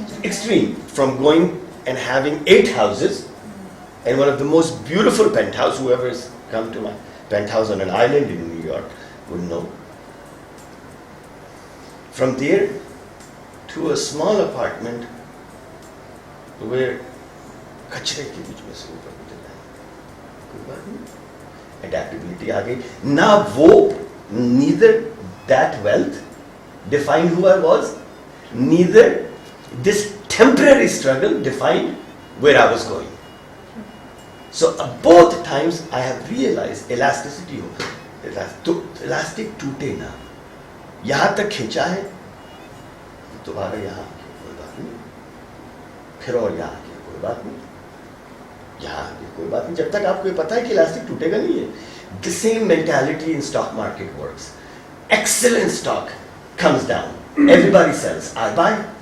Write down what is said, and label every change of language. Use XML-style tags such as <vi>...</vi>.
<en>Extreme from going and having 8 houses and one of the most beautiful penthouse, whoever has come to my penthouse on an island in New York would know. From there to a small apartment where</en> <ur>کچرے کے بیچ میں سے اوپر اتر جائے, کوئی بات نہیں,</ur> <en>adaptability</en> <ur>آ گئی. نہ وہ</ur> <en>neither that wealth defined who I was, neither this temporary struggle defined where I was going. So both times I have realized elasticity</en> <ur>ہو, تو elastic ٹوٹے نہ, یہاں تک کھینچا ہے دوبارہ یہاں کوئی بات نہیں, پھر اور یہاں کوئی بات نہیں, یہاں کوئی بات نہیں, جب تک آپ کو یہ پتا ہے کہ الاسٹک ٹوٹے گا نہیں ہے.</ur> <en>The same mentality in stock market works. Excellent stock comes down, everybody sells, I buy.</en>